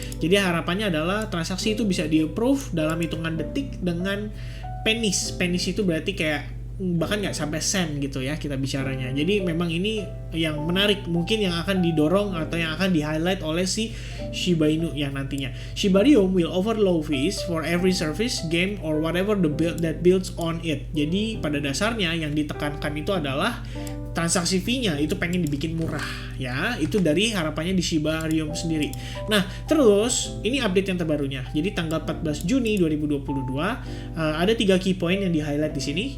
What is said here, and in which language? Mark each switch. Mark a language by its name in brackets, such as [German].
[Indonesian] Jadi harapannya adalah transaksi itu bisa di-approve dalam hitungan detik dengan pennies. Pennies itu berarti kayak bahkan nggak sampai sen gitu ya kita bicaranya. Jadi memang ini yang menarik, mungkin yang akan didorong atau yang akan di-highlight oleh si Shiba Inu yang nantinya. [English] Shibarium will offer low fees for every service, game, or whatever the build that builds on it. [Indonesian] Jadi pada dasarnya yang ditekankan itu adalah transaksi fee-nya itu pengen dibikin murah ya. Itu dari harapannya di Shibarium sendiri. Nah, terus ini update yang terbarunya. Jadi tanggal 14 Juni 2022 ada 3 key point yang di-highlight di sini.